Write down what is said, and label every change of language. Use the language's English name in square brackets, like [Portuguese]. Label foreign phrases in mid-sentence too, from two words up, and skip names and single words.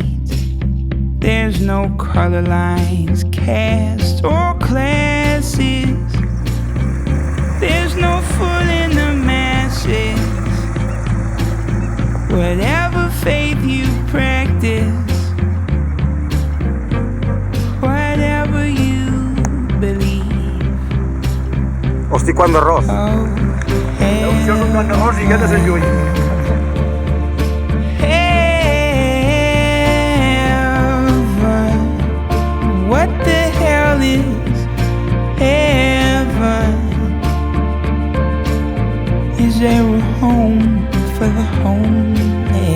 [English] There's no color lines, caste or classes. There's no fooling the masses. Whatever faith you practice, whatever you believe. [Catalan] Hosti, quant d'arròs! Això és un tant d'arròs i ja de Sant Lluís. [English] What the hell is heaven? Is there a home for the homeless?